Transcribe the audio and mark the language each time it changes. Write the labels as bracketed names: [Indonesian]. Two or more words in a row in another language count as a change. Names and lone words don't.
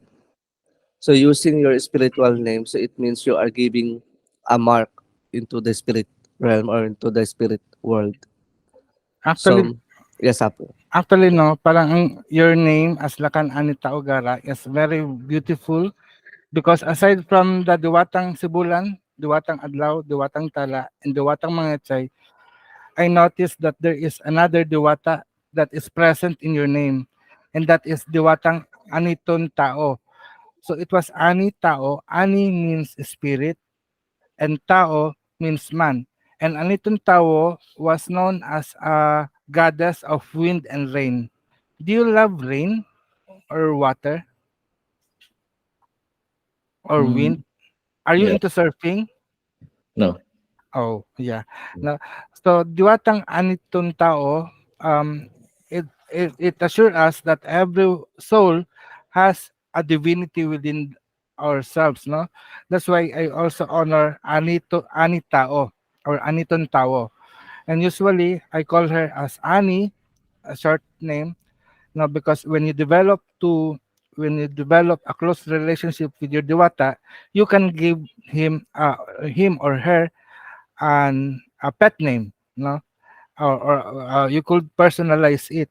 [English] So using your spiritual name, so it means you are giving a mark into the spirit realm or into the spirit world. Actually, So yes, Apo. actually, no, parang your name as Lakan Ani Tao Gara is very beautiful because aside from the Diwatang Sibulan, Diwatang Adlaw, Diwatang Tala, and Diwatang Mangechay, I noticed that there is another Diwata that is present in your name, and that is Diwatang Aniton Tao. So it was Ani Tao. Ani means spirit, and Tao means man. And Aniton Tao was known as a goddess of wind and rain. Do you love rain or water or Mm, wind? Are you yeah. into surfing? No. Oh, yeah. No. So, diwatang anitong tao, it assures us that every soul has a divinity within ourselves, no? That's why I also honor Anitao or Aniton Tao. And usually I call her as Ani, a short name, no, because when you develop a close relationship with your diwata, you can give him or her an a pet name, no, or you could personalize it.